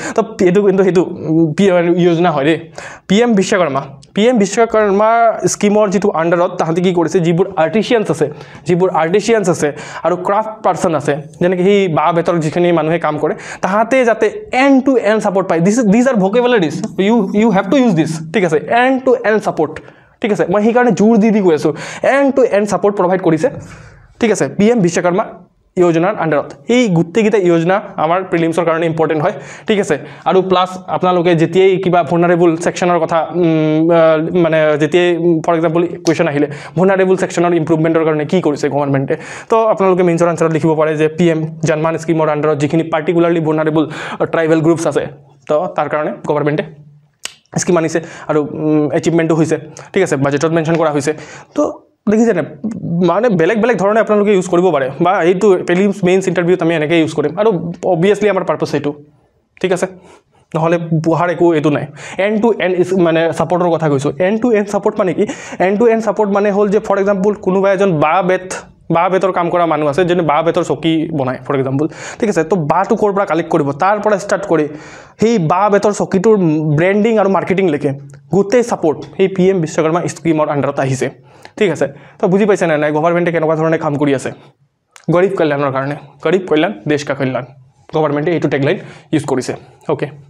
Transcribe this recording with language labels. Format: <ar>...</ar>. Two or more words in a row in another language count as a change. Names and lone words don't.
<as>তো এইটো কিন্তু সেইটো যোজনা হয় দেই PM বিশ্বকৰ্মা স্কিমৰ যিটো আণ্ডাৰত তাহাঁতে কি কৰিছে যিবোৰ আৰ্টিচিয়ানছ আছে আৰু</as> <en>craft person</en> <as>আছে যেনেকৈ সেই বাঁহ বেতৰ যিখিনি মানুহে কাম কৰে তাহাঁতে যাতে</as> <en>end to end support</en> <as>পায়</as> <en>this are vocabularies you have to use this</en> <as>ঠিক আছে</as> <en>end to end support</en> <as>ঠিক আছে মই সেইকাৰণে জোৰ দি কৈ আছোঁ</as> <en>end to end support provide</en> <as>কৰিছে ঠিক আছে PM বিশ্বকৰ্মা যোজনাৰ আণ্ডাৰত এই গোটেইকেইটা योजना আমাৰ প্ৰিলিমছৰ কাৰণে ইম্পৰ্টেন্ট হয় ঠিক আছে আৰু প্লাস আপোনালোকে যেতিয়াই কিবা</as> <en>vulnerable section</en> <as>কথা মানে যেতিয়াই</as> <en>for example</en> <as>কোৱেশ্চন আহিলে</as> <en>vulnerable section improvement</en> <as>কাৰণে কি কৰিছে গভৰ্নমেন্টে তো আপোনালোকে মেইনছৰ আনসাৰত লিখিব পাৰে যে PM জনমান স্কিমৰ আন্ডাৰত যিখিনি</as> <en>particularly vulnerable tribal groups</en> <as>আছে তো তাৰ কাৰণে গভৰ্নমেন্টে স্কিম আনিছে আৰু এচিভমেন্টও হৈছে ঠিক আছে বাজেটত মেনশন কৰা হৈছে তো দেখিছে না মানে বেলেগ বেলেগ ধৰণে আপোনালোকে ইউজ কৰিব পাৰে বা এইটো</as> <en>prelims mains interview</en> <as>আমি এনেকৈ ইউজ কৰিম আৰু অবভিয়াছলি আমাৰ পাৰপাস এইটো ঠিক আছে নহলে বুহাৰ একো এটো নাই</as> <en>end to end</en> <as>মানে সাপোৰ্টৰ কথা কৈছো</as> <en>end to end support</en> <as>মানে কি</as> <en>end to end support</en> <as>মানে হল যে</as> <en>for example</en> <as>কোনোবা এজন বাহ বেতৰ কাম কৰা মানুহ আছে যেনে বাহ বেতৰ চকী বনায়</as> <en>for example</en> <as>ঠিক আছে তো বাহটো ক'ৰ পৰা কালেক্ট কৰিব তাৰ পৰা ষ্টাৰ্ট কৰি সেই বাহ বেতৰ চকীটোৰ ব্ৰেণ্ডিং আৰু মাৰ্কেটিং লেকে গোটেই সাপোৰ্ট এই PM বিশ্বকৰ্মা স্কিমৰ আন্ডাৰত আহিছে ঠিক আছে তো বুজি পাইছে না নাই গভৰ্নমেন্টে কেনেকুৱা ধৰণে কাম কৰি আছে গৰীব কল্যাণৰ কাৰণে গৰীব কল্যাণ</as> <hi>देश का कल्याण</hi> <as>গভৰ্নমেন্টে এইটো টেগলাইন ইউজ কৰিছে ওকে</as>